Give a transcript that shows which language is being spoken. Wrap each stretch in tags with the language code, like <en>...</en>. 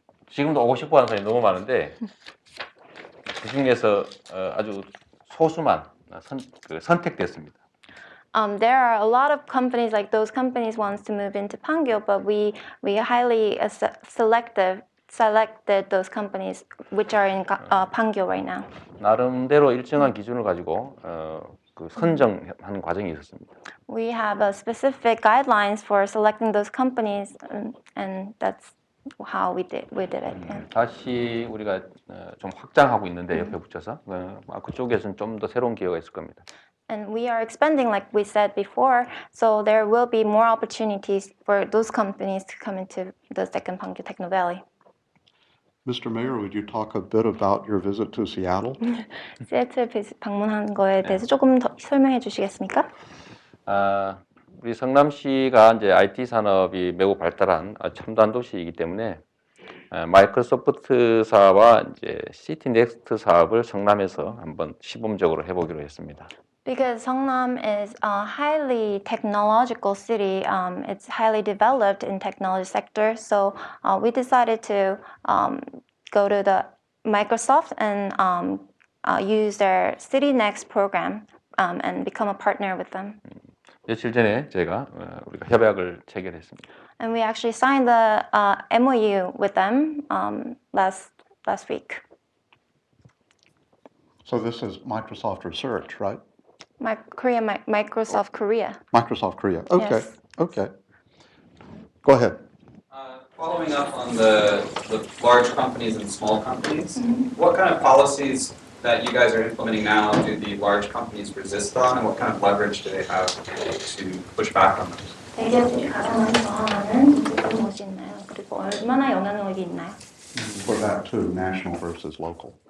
<ko>지금도 오고 싶어 하는 사람이 너무 많은데 그 중에서 아주 소수만 선택됐습니다.</ko> <en>There are a lot of companies like those companies wants to move into Pangyo, but we highly selected those companies which are in Pangyo right now.</en> <ko>나름대로 일정한 기준을 가지고 그 선정하는 과정이 있었습니다.</ko> <en>We have a specific guidelines for selecting those companies, and that's how we did it.</en> <ko>다시 우리가 좀 확장하고 있는데 옆에 붙여서 그쪽에서는 좀 더 새로운 기회가 있을 겁니다.</ko> <en>And we are expanding, like we said before, so there will be more opportunities for those companies to come into the second Pangyo Techno Valley. Mr. Mayor, would you talk a bit about your visit to Seattle?</en> <ko>시애틀 방문한 거에 대해서 조금 더 설명해 주시겠습니까? 우리 성남시가 이제 IT 산업이 매우 발달한 첨단 도시이기 때문에 마이크로소프트사와 이제 시티넥스트 사업을 성남에서 한번 시범적으로 해보기로 했습니다.</ko> <en>Because Seongnam is a highly technological city, it's highly developed in technology sector. So we decided to go to the Microsoft and use their City Next program and become a partner with them.</en> <ko>며칠 전에 제가 우리가 협약을 체결했습니다.</ko> <en>And we actually signed the MOU with them last week. So this is Microsoft Research, right? Microsoft Korea. Microsoft Korea. Okay, Yes. okay. Go ahead. Following up on the large companies and small companies, what kind of policies that you guys are implementing now do the large companies resist on, and what kind of leverage do they have to push back on them?</en> <ko>대기업들이 가장 많이 저항하는 어떤 것이 있나요? 그리고 얼마나 영향력이 있나요?</ko> <en>For that too, national versus local.</en>